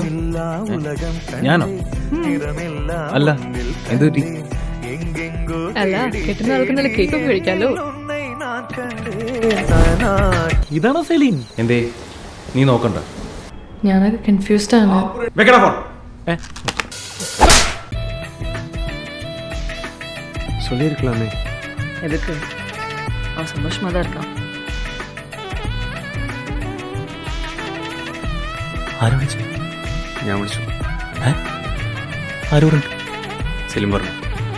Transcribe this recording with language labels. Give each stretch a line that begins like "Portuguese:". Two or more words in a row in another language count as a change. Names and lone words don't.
Malayalam: ഉലകം ഞാനോ? അല്ല, എന്ത് പറ്റി?
Tamil: എങ്കെങ്കോ
Malayalam: അല്ല, കിട്ടുന്ന ആൾക്ക് നല്ല കേക്കൊക്കെ കഴിക്കാലോ.
Tamil: நான் கண்டே.
Malayalam: ഇതാണോ സെലീൻ? എന്തേ നീ നോക്കണ്ട? ഞാനൊക്കെ കൺഫ്യൂസ്ഡ് ആണ്. വെക്കടാ ഫോൺ.
Tamil: சொல்லிருக்கலாமே. எதுக்கு? அவன் சந்தோஷமா தான் இருக்கான்.
Malayalam: ആരാ വിളിച്ചു? ഞാൻ വിളിച്ചു. ആരോടുണ്ട്? സെലിം പറഞ്ഞു.